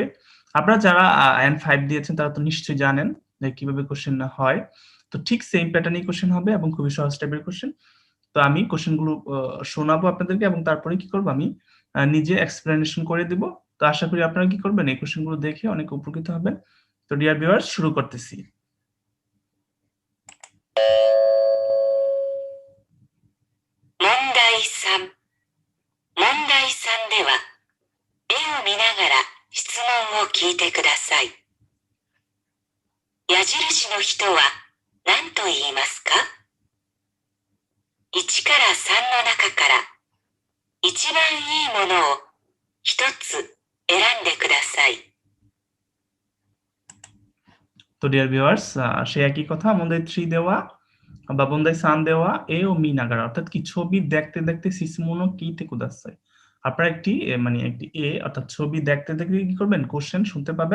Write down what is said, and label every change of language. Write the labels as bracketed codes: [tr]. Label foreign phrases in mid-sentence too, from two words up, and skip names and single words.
[bn] আপনারা যারা N5 দিয়েছেন তারা তো নিশ্চয়ই জানেন যে কিভাবে কোশ্চেন হয়। তো ঠিক সেম প্যাটার্নই কোশ্চেন হবে এবং খুবই সহজ টাইপের কোশ্চেন। তো আমি কোশ্চেনগুলো শোনাবো আপনাদেরকে এবং তারপরে কি করব, আমি নিজে এক্সপ্লেনেশন করে দিব। তো আশা করি আপনারা কি করবেন, এই কোশ্চেনগুলো দেখে অনেক উপকৃত হবেন। তো [en] dear viewers, [bn] শুরু করতেছি। [ja] mondai 3。mondai 3では、絵を見ながら質問を聞いてください。矢印の人は何と言いますか？ 1 から3の中から一番いいものを一つ選んでください。 [bn] তো [en] dear viewers, [bn] সে একই কথা, মন্দাই 3 দেওয়া বা মন্দাই 3 দেওয়া [ja] 絵を見ながら, [bn] অর্থাৎ কি ছবি দেখতে দেখতে [ja] 質問を聞いてください. [bn] আপনারা একটি মানে একটি এ অর্থাৎ ছবি দেখতে দেখতে কি করবেন, কোশ্চেন শুনতে পাবেন।